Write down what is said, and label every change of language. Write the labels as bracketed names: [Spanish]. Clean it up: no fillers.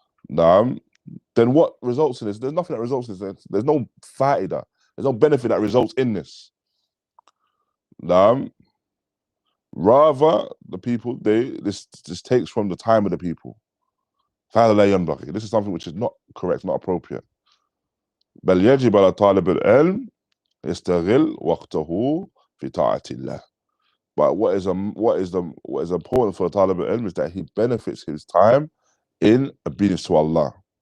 [English] Then what results in this? There's nothing that results in this. There's no fa'idah. There's no benefit that results in this. Rather, the people, this takes from the time of the people. This is something which is not correct, not appropriate. [Arabic] بل يجب على طالب العلم يستغل وقته في طاعة الله. [English] But what is important for [Arabic] طالب العلم [English] is that he benefits his time in obedience to Allah.